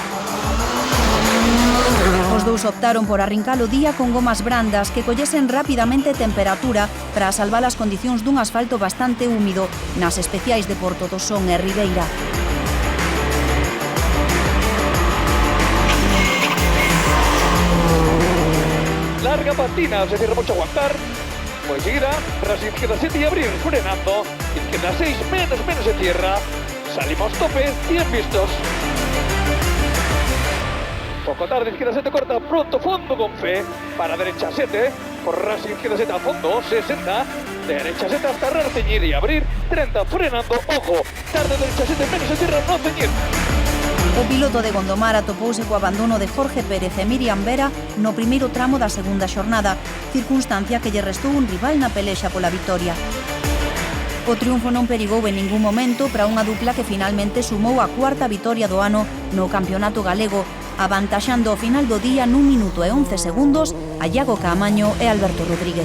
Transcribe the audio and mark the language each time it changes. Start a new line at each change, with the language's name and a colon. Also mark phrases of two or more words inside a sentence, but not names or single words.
Galician: Os dous optaron por arrincar o día con gomas brandas que collesen rapidamente temperatura para salvar as condicións dun asfalto bastante húmido nas especiais de Porto do Son e Ribeira.
Spanish: Larga patina, se cierra mucho a aguantar. Muy seguida, tras izquierda 7 y abrir, frenando. Izquierda 6, menos se cierra. Salimos tope, 100 vistos. Poco tarde, izquierda 7 corta, pronto fondo con fe. Para derecha 7, por ras izquierda 7 a fondo, 60. Derecha 7 hasta rar, ceñir y abrir. 30, frenando, ojo. Tarde, derecha 7, menos se cierra, no ceñir.
Galician: O piloto de Gondomar atopouse co abandono de Jorge Pérez e Miriam Vera no primeiro tramo da segunda xornada, circunstancia que lle restou un rival na pelexa pola vitoria. O triunfo non perigou en ningún momento para unha dupla que finalmente sumou a 4ª vitoria do ano no Campeonato Galego, avantaxando ao final do día nun minuto e 11 segundos a Iago Caamaño e Alberto Rodríguez.